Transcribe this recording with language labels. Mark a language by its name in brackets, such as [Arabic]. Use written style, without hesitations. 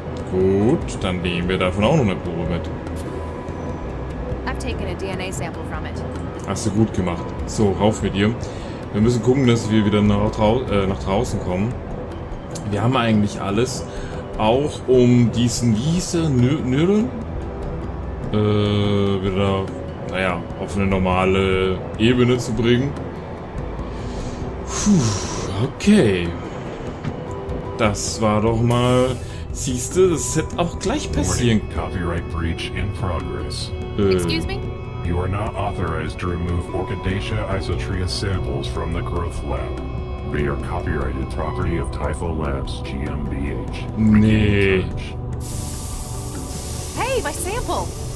[German] Gut, dann nehmen wir davon auch noch eine Probe mit. [English] I've taken a DNA sample from it. [German] Hast du gut gemacht. So, rauf mit dir. Wir müssen gucken, dass wir wieder nach draußen kommen. Wir haben eigentlich alles. Auch um diesen Nürren wieder, naja, auf eine normale Ebene zu bringen. Puh, okay. Das war doch mal... Siehste, das hätte auch gleich passieren. [English] Copyright breach in progress. Excuse me? You are not authorized to remove Orchidaceae isotria samples from the Growth Lab. They are copyrighted property of Typho Labs GmbH. [German] Nee. [English] Hey, my sample!